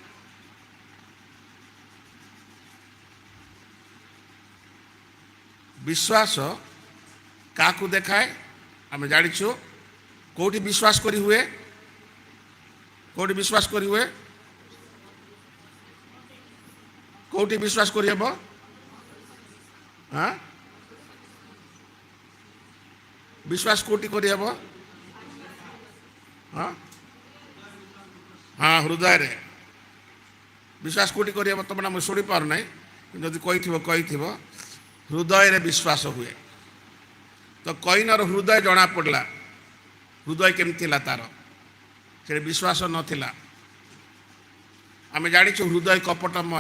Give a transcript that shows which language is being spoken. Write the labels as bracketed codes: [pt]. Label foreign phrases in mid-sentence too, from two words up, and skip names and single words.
[or] ବିଶ୍ୱାସ କାହାକୁ ଦେଖାଏ? ଆମେ ଜାଣିଛୁ। କୋଉଠି ବିଶ୍ୱାସ କରି ହୁଏ? କୋଉଠି ବିଶ୍ୱାସ କରି ହୁଏ? କୋଟି ବିଶ୍ୱାସ କରି ହବ? ହଁ, ବିଶ୍ୱାସ କୋଟି କରି ହବ? ହଁ ହଁ, ହୃଦୟରେ ବିଶ୍ୱାସ କୋଟି କରି ହବ। ତମେ ମୁଁ ଶୁଣି ପାରୁନାହିଁ, ଯଦି କହିଥିବ ହୃଦୟରେ ବିଶ୍ୱାସ ହୁଏ। ତ କଇନର ହୃଦୟ ଜଣା ପଡ଼ିଲା, ହୃଦୟ କେମିତି ଥିଲା ତାର, ସେ ବିଶ୍ୱାସ ନଥିଲା। ଆମେ ଜାଣିଛୁ ହୃଦୟ କପଟମୟ।